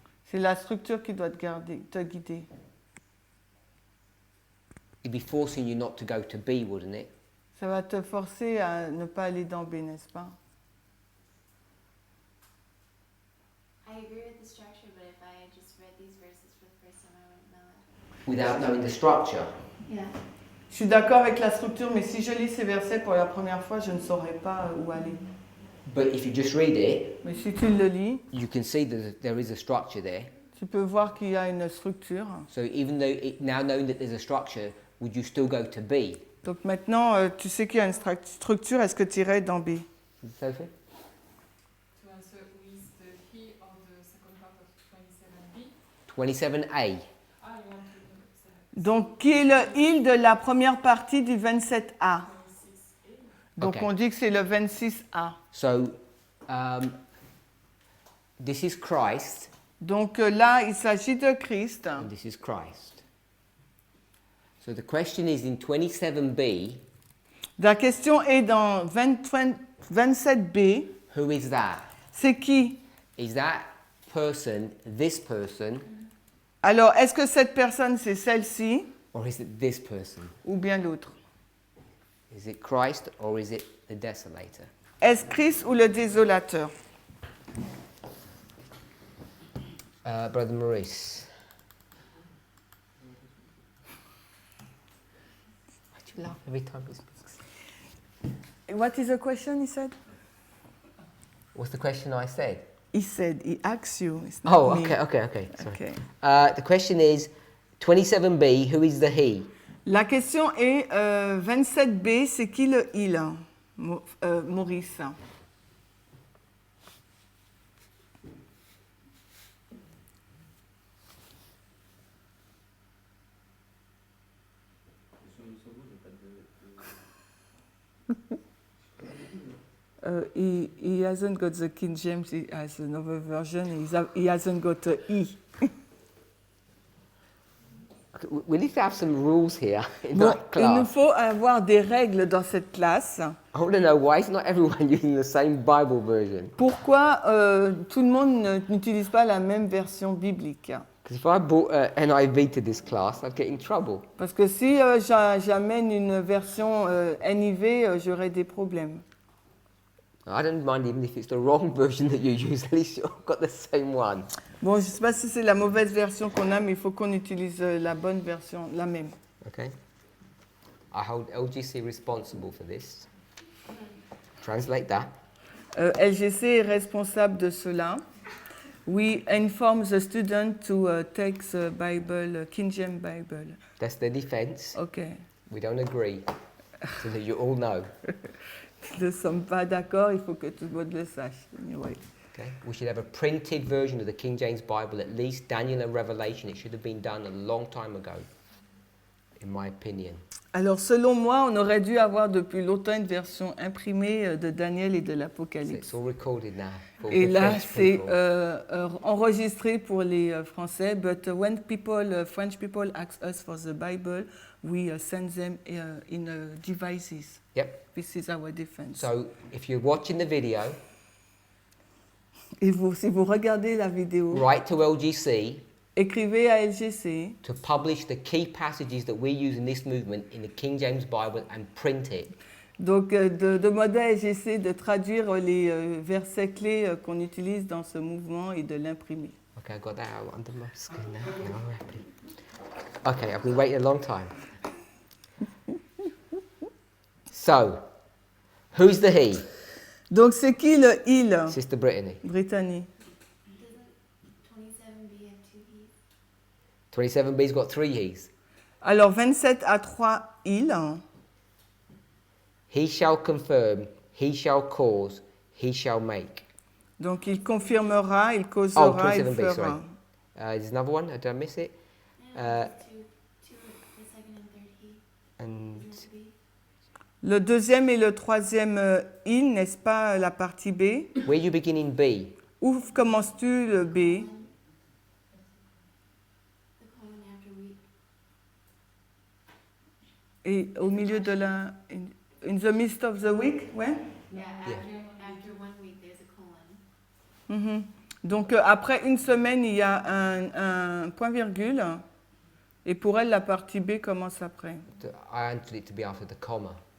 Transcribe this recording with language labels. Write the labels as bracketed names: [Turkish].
[French] C'est la structure qui doit te guider. [English] It'd be forcing you not to go to B, wouldn't it? [French] Ça va te forcer à ne pas aller dans B, n'est-ce pas? [English] I agree with the structure, but if I had just read these verses for the first time, I wouldn't know it. Without knowing the structure. Yeah. [French] Je suis d'accord avec la structure, mais si je lis ces versets pour la première fois, je ne saurais pas où aller. [English] But if you just read it, [French] Mais si tu le lis, [English] you can see that there is a structure there. [French] tu peux voir qu'il y a une structure. [English] So even though now knowing that there's a structure, would you still go to B? [French] Donc maintenant, tu sais qu'il y a une structure, est-ce que tu irais dans B? Sophie? [English] To answer who is the he of the second part of 27b. 27A. Ah, you want to [French] Donc, qui est le il de la première partie du 27A? Donc, Ok. on dit que c'est le 26A. [English] So this is Christ [French] Donc là, il s'agit de Christ. [English] and this is Christ. So the question is in 27B, [French] La question est dans 27B. [English] who is that? [French] C'est qui? [English] Is that person this person, [French] Alors, est-ce que cette personne, c'est celle-ci [English] or is it this person? [French] ou bien l'autre? [English] Is it Christ or is it the desolator? [French] Est-ce Christ ou le désolateur? [English] Brother Maurice. Why do you laugh every time he speaks? What is the question, he said? What's the question I said? He said, he asks you. It's not Oh, me. okay. Sorry. Okay. The question is 27B, who is the he? [French] La question est 27B, c'est qui le il? [English] Maurice. He hasn't got the King James, he has another version, he hasn't got a E. Okay, we need to have some rules here in [French] Bon, [English] that [French] il nous [English] class. [French] faut avoir des règles dans cette classe. [English] I want to know why is not everyone using the same Bible version? [French] Pourquoi tout le monde n'utilise pas la même version biblique? [English] Because if I brought NIV to this class, I'd get in trouble. [French] Parce que si j'amène une version NIV, j'aurai des problèmes. [English] I don't mind even if it's the wrong version that you use, at least you've got the same one. [French] Bon, je ne sais pas si c'est la mauvaise version qu'on a, mais il faut qu'on utilise la bonne version, la même. [English] Okay? I hold LGC responsible for this. Translate that. [French] LGC est responsable de cela. [English] We inform the student to take the Bible, King James Bible. That's their defense. OK. We don't agree, so that you all know. [French] Nous ne sommes pas d'accord, il faut que tout le monde le sache. [English] Anyway. Okay? We should have a printed version of the King James Bible, at least Daniel and Revelation. It should have been done a long time ago, in my opinion. [French] Alors, selon moi, on aurait dû avoir depuis longtemps une version imprimée de Daniel et de [English] So [French] l'Apocalypse. [English] it's all recorded now. For [French] Et [English] the [French] là, [English] French [French] c'est [English] people. [French] enregistré pour les Français. [English] But when French people ask us for the Bible, we send them in devices. Yep. This is our defense. So if you're watching the video, [French] Et si vous regardez la vidéo, [English] write to LGC [French] écrivez à LGC [English] to publish the key passages that we use in this movement in the King James Bible and print it. [French] donc de demander à LGC de traduire les versets clés qu'on utilise dans ce mouvement et de l'imprimer. [English] Okay, I got that out under my skin now. Now I'm happy. Okay, I've been waiting a long time. So, who's the he? [French] Donc c'est qui le il? [English] Sister Brittany. Brittany. Doesn't 27B have two he's? 27B's got three he's. [French] Alors 27 à 3 il. [English] He shall confirm, he shall cause, he shall make. [French] Donc il confirmera, il causera, il [English] 27B, sorry. [French] fera. [English] There's another one, did I miss it? No, two, the second and third he. And Isn't it B? [French] Le deuxième et le troisième il, n'est-ce pas la partie B? [English] where you begin in B? [French] Où commences-tu le B? [English] The colon after we. [French] Et au milieu de la... [English] In the midst of the week, [French] ouais. [English] Yeah, Yeah. after 1 week, there's a colon. Mhm. [French] Donc après une semaine, il y a un point-virgule. Et pour elle, la partie B commence après. [English] I wanted it to be after the comma.